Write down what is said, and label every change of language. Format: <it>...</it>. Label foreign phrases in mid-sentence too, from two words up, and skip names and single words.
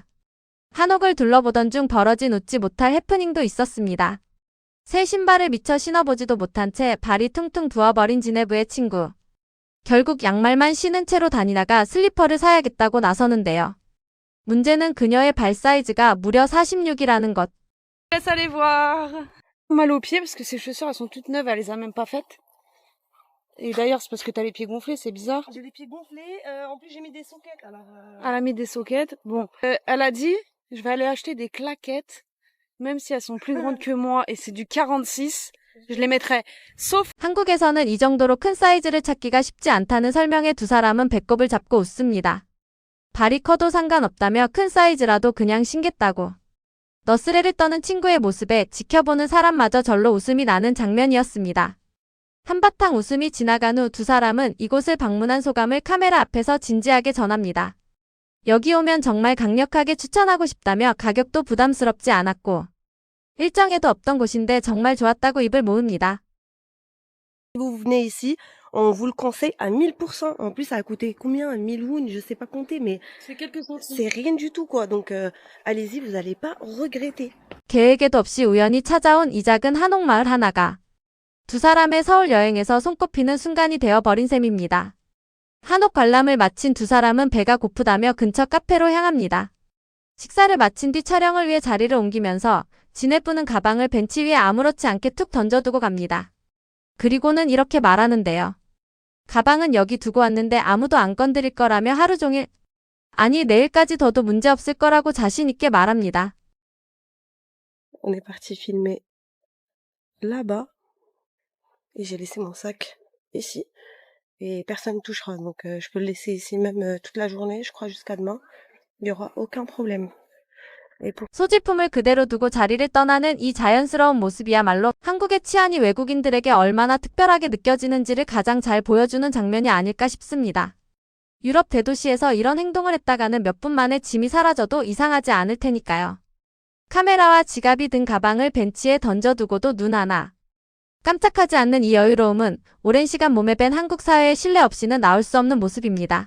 <ko>한옥을 둘러보던 중 벌어진 웃지 못할 해프닝도 있었습니다. 새 신발을 미처 신어보지도 못한 채 발이 퉁퉁 부어버린 지네부의 친구. 결국 양말만 신은 채로 다니다가 슬리퍼를 사야겠다고 나서는데요. 문제는 그녀의 발 사이즈가 무려 46이라는 것.</ko> <fr>Laisse aller voir. Mal aux pieds parce que ses chaussures elles sont toutes neuves, elle les a même pas faites. Et d'ailleurs c'est parce que t'as les pieds gonflés, c'est bizarre. J'ai les pieds gonflés. En plus, j'ai mis des soquettes. Alors, Elle a mis des soquettes. Bon, elle a dit je vais aller acheter des claquettes, même si elles sont plus grandes que moi et c'est du 46. Je les mettrai. Sauf</fr> <ko>한국에서는 이 정도로 큰 사이즈를 찾기가 쉽지 않다는 설명에 두 사람은 배꼽을 잡고 웃습니다. 발이 커도 상관없다며 큰 사이즈라도 그냥 신겠다고. 너스레를 떠는 친구의 모습에 지켜보는 사람마저 절로 웃음이 나는 장면이었습니다. 한바탕 웃음이 지나간 후 두 사람은 이곳을 방문한 소감을 카메라 앞에서 진지하게 전합니다. 여기 오면 정말 강력하게 추천하고 싶다며 가격도 부담스럽지 않았고 일정에도 없던 곳인데 정말 좋았다고 입을 모읍니다.</ko> <fr>si vous venez ici, on vous le conseille à 1000%. En plus, ça a coûté combien? 1000 won, je sais pas compter, mais c'est quelques centimes. c'est rien du tout, quoi. Donc, allez-y, vous allez pas regretter.</fr> <ko>계획에도 없이 우연히 찾아온 이 작은 한옥마을 하나가 두 사람의 서울 여행에서 손꼽히는 순간이 되어버린 셈입니다. 한옥 관람을 마친 두 사람은 배가 고프다며 근처 카페로 향합니다. 식사를 마친 뒤 촬영을 위해 자리를 옮기면서 지네분은 가방을 벤치 위에 아무렇지 않게 툭 던져두고 갑니다. 그리고는 이렇게 말하는데요. 가방은 여기 두고 왔는데 아무도 안 건드릴 거라며 하루 종일, 아니 내일까지 둬도 문제없을 거라고 자신 있게 말합니다.</ko> <fr>On est parti filmer là-bas. Et j'ai laissé mon sac ici. Et personne ne touchera. Donc, je peux le laisser ici même toute la journée, je crois, jusqu'à demain. Il n'y aura aucun problème. Et pour</fr> <ko>소지품을 그대로 두고 자리를 떠나는 이 자연스러운 모습이야말로 한국의 치안이 외국인들에게 얼마나 특별하게 느껴지는지를 가장 잘 보여주는 장면이 아닐까 싶습니다. 유럽 대도시에서 이런 행동을 했다가는 몇 분 만에 짐이 사라져도 이상하지 않을 테니까요. 카메라와 지갑이 든 가방을 벤치에 던져두고도 눈 하나 깜짝하지 않는 이 여유로움은 오랜 시간 몸에 밴 한국 사회의 신뢰 없이는 나올 수 없는 모습입니다.</ko>